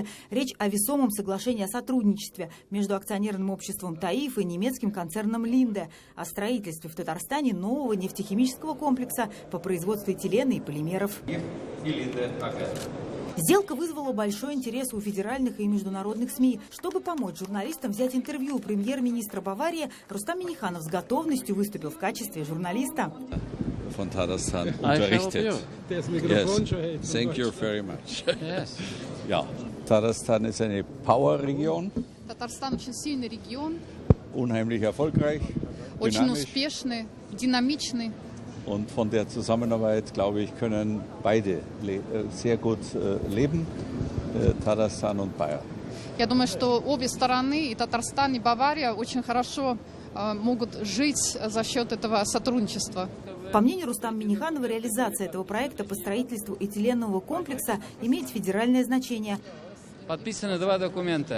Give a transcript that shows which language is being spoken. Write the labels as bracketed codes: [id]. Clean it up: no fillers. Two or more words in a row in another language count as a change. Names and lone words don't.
[ru] Речь о весомом соглашении о сотрудничестве между акционерным обществом «Таиф» и немецким концерном «Линде», о строительстве в Татарстане нового нефтехимического комплекса по производству этилена и полимеров. Сделка вызвала большой интерес у федеральных и международных СМИ. Чтобы помочь журналистам взять интервью у премьер-министра Баварии, Рустам Минниханов с готовностью выступил в качестве журналиста. [de] Von Tatarstan unterrichtet. [en] Yes. Thank you very much. Yes. [de] Ja, Tatarstan ist eine Power-Region. [ru] Татарстан очень сильный регион. [de] Unheimlich erfolgreich. [ru] Очень успешный, динамичный. [de] Und von der Zusammenarbeit, glaube ich, können beide sehr gut leben, Tatarstan und Bayern. [ru] Я думаю, что обе стороны, и Татарстан, и Бавария, очень хорошо могут жить за счет этого сотрудничества. По мнению Рустама Минниханова, реализация этого проекта по строительству этиленового комплекса имеет федеральное значение. Подписаны 2 документа.